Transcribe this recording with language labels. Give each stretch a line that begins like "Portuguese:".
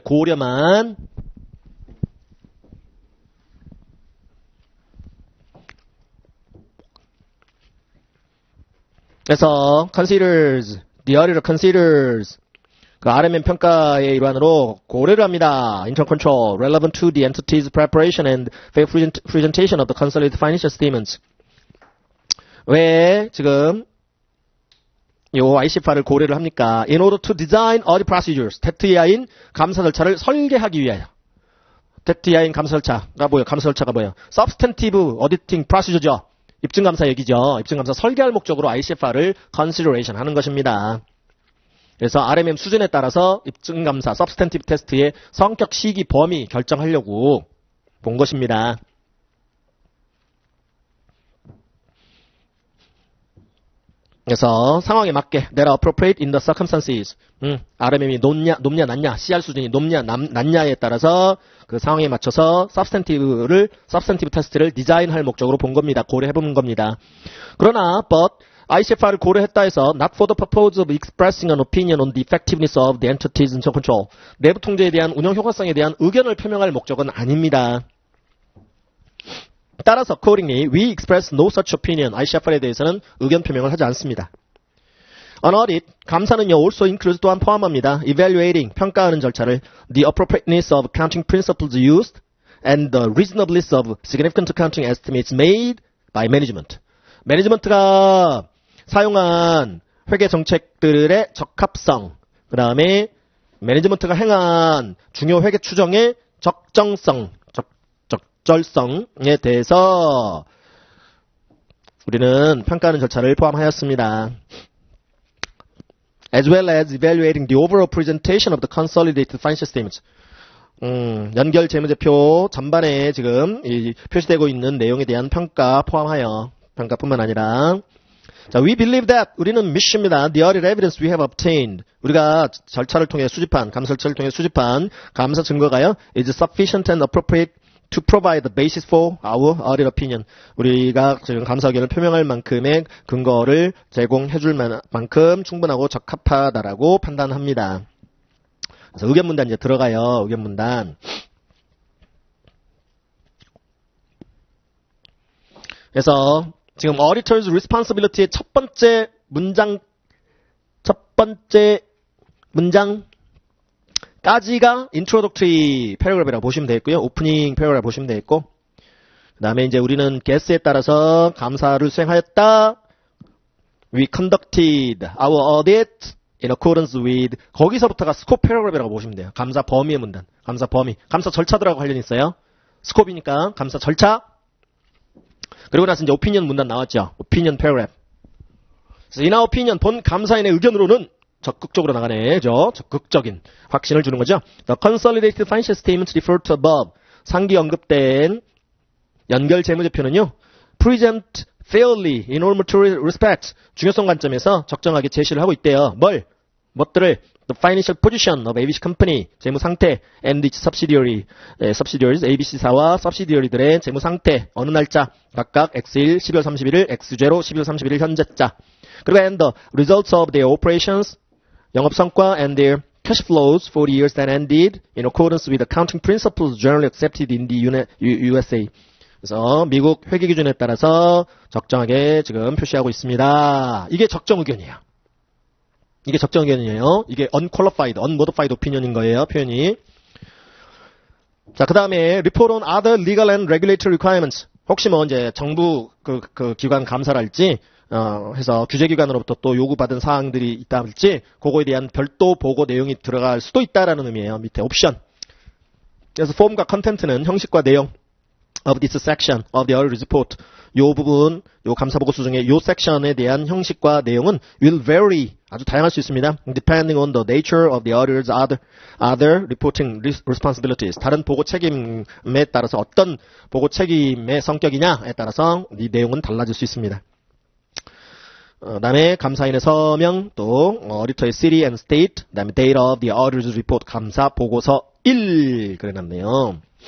Korean: 고려만. 그래서
English: considers, the auditor considers
Korean: 그 RMM 평가의 일환으로 고려를 합니다.
English: Internal control relevant to the entity's preparation and fair presentation of the consolidated financial statements.
Korean: 왜 지금 요 ICFR을 고려를 합니까?
English: In order to design audit procedures,
Korean: TEI인 감사 절차를 설계하기 위하여. TEI인 감사 절차가 뭐예요? 감사 절차가 뭐예요?
English: Substantive auditing procedure
Korean: 죠. 입증감사 얘기죠. 입증감사 설계할 목적으로 ICFR을 consideration 하는 것입니다. 그래서 RMM 수준에 따라서 입증감사, substantive 테스트의 성격, 시기, 범위 결정하려고 본 것입니다. 그래서 상황에 맞게
English: that are appropriate in the circumstances.
Korean: RMM이 높냐 낮냐, CR 수준이 높냐 낮냐에 따라서 그 상황에 맞춰서 substantive 테스트를 디자인할 목적으로 본 겁니다. 고려해본 겁니다. 그러나
English: but
Korean: ICFR을 고려했다 해서
English: not for the purpose of expressing an opinion on the effectiveness of the entity's internal control.
Korean: 내부 통제에 대한 운영 효과성에 대한 의견을 표명할 목적은 아닙니다. 따라서
English: accordingly, we express no such opinion.
Korean: ICFR에 대해서는 의견 표명을 하지 않습니다.
English: An audit,
Korean: 감사는요,
English: also includes
Korean: 또한 포함합니다.
English: Evaluating,
Korean: 평가하는 절차를
English: the appropriateness of accounting principles used and the reasonableness of significant accounting estimates made by management.
Korean: 매니지먼트가 사용한 회계 정책들의 적합성, 그 다음에 매니지먼트가 행한 중요 회계 추정의 적정성에 대해서 우리는 평가하는 절차를 포함하였습니다.
English: As well as evaluating the overall presentation of the consolidated financial statements.
Korean: 연결 재무제표 전반에 지금 표시되고 있는 내용에 대한 평가 포함하여 평가뿐만 아니라 자,
English: we believe that
Korean: 우리는 믿습니다.
English: The audit evidence we have obtained
Korean: 우리가 절차를 통해 수집한 감사 절차를 통해 수집한 감사 증거가요
English: is sufficient and appropriate to provide the basis for our audit opinion.
Korean: 우리가 지금 감사 의견을 표명할 만큼의 근거를 제공해 줄 만큼 충분하고 적합하다라고 판단합니다. 그래서 의견 문단 이제 들어가요. 의견 문단. 그래서 지금 auditor's responsibility의 첫 번째 문장까지가 introductory paragraph이라고 보시면 되겠고요. opening paragraph 보시면 되겠고, 그 다음에 이제 우리는 guess에 따라서 감사를 수행하였다.
English: We conducted our audit in accordance with
Korean: 거기서부터가
English: scope paragraph이라고 보시면 돼요.
Korean: 감사 범위의 문단, 감사 범위, 감사 절차들하고 관련이 있어요. scope이니까 감사 절차. 그리고 나서 이제 opinion 문단 나왔죠.
English: opinion paragraph.
Korean: 그래서
English: in our opinion,
Korean: 본 감사인의 의견으로는 적극적으로 나가네. 적극적인 확신을 주는 거죠.
English: The consolidated financial statements referred to above.
Korean: 상기 언급된 연결 재무제표는요.
English: present fairly in all material respects.
Korean: 중요성 관점에서 적정하게 제시를 하고 있대요. 무엇들을
English: the financial position of ABC company,
Korean: 재무 상태,
English: and its subsidiaries,
Korean: ABC사와 subsidiary들의 재무 상태, 어느 날짜, 각각 X1, 12월 31일, X0, 12월 31일 현재자. 그리고
English: and the results of their operations,
Korean: 영업 성과
English: and their cash flows for the years that ended in accordance with accounting principles generally accepted in the USA.
Korean: 그래서 미국 회계 기준에 따라서 적정하게 지금 표시하고 있습니다. 이게 적정 의견이에요. 이게 적정 의견이에요. 이게 unqualified, unmodified opinion인 거예요. 표현이.
English: 자, 그 다음에 report on other legal and regulatory requirements.
Korean: 혹시 뭐 이제 정부 그 기관 감사를 할지 해서 규제기관으로부터 또 요구받은 사항들이 있다 할지 그거에 대한 별도 보고 내용이 들어갈 수도 있다라는 의미예요. 밑에 옵션. 그래서 폼과 컨텐트는 형식과 내용
English: of this section of the audit report.
Korean: 요 부분, 요 감사보고서 중에 요 섹션에 대한 형식과 내용은
English: will vary.
Korean: 아주 다양할 수 있습니다.
English: Depending on the nature of the auditor's other reporting responsibilities.
Korean: 다른 보고 책임에 따라서 어떤 보고 책임의 성격이냐에 따라서 이 내용은 달라질 수 있습니다. 다음에 감사인의 서명, 또 auditor의
English: city and state,
Korean: 다음에
English: date of the auditor's report,
Korean: 감사 보고서 1 그래놨네요.